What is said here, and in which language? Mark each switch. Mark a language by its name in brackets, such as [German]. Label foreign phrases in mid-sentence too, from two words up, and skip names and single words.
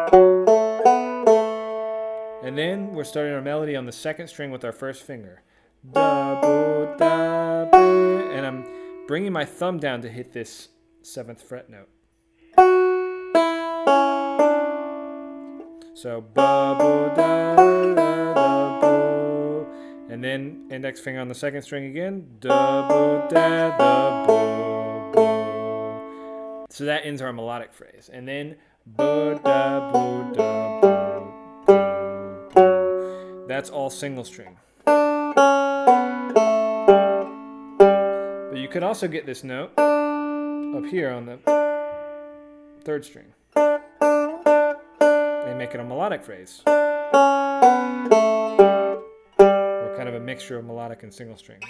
[English] And then we're starting our melody on the second string with our first finger. And I'm bringing my thumb down to hit this 7th fret note. So ba bo da da da bo, and then index finger on the second string again. Da bo da da bo bo. So that ends our melodic phrase, and then bo da bo da bo bo bo. That's all single string. But you could also get this note up here on the 3rd string. They make it a melodic phrase, or kind of a mixture of melodic and single string.